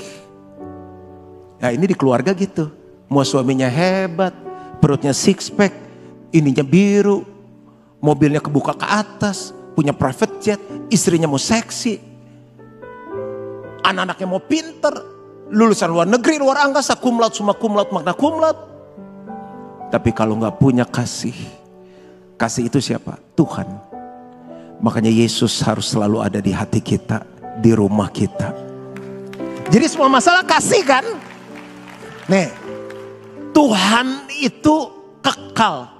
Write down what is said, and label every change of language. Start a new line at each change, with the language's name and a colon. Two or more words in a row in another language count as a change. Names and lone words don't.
Indonesian: Ya ini di keluarga gitu. Mau suaminya hebat. Perutnya
English: six pack.
Indonesian: Ininya biru. Mobilnya kebuka ke atas. Punya
English: private jet.
Indonesian: Istrinya mau seksi. Anak-anaknya mau pinter. Lulusan luar negeri, luar angkasa.
Latin: Cum laude, summa cum laude, magna cum laude.
Indonesian: Tapi kalau gak punya kasih. Kasih itu siapa? Tuhan. Makanya Yesus harus selalu ada di hati kita, di rumah kita. Jadi semua masalah kasih kan? Nih, Tuhan itu kekal.